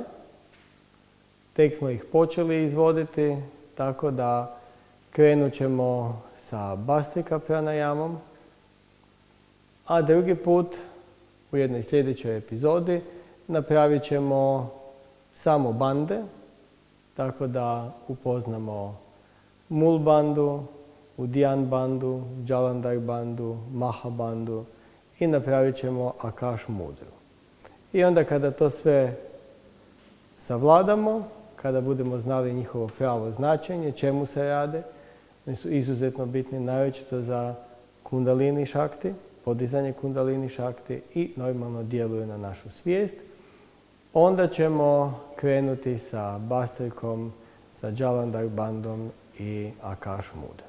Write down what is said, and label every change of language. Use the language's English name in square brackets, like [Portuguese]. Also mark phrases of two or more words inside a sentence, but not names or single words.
[Croatian] Tek smo ih počeli izvoditi, tako da krenut ćemo sa bastrika pranayamom, a drugi put u jednoj sljedećoj epizodi napravit ćemo samo bande, tako da upoznamo Mul bandu, Udyan bandu, Jalandhar bandu, Maha bandu i napravit ćemo Akash mudru. I onda kada to sve savladamo, kada budemo znali njihovo pravo značenje, čemu se rade, oni su izuzetno bitni naročito za kundalini šakti, podizanje kundalini šakti i normalno djeluju na našu svijest, onda ćemo krenuti sa bastrikom, sa Jalandhar bandom i Akash mudrom.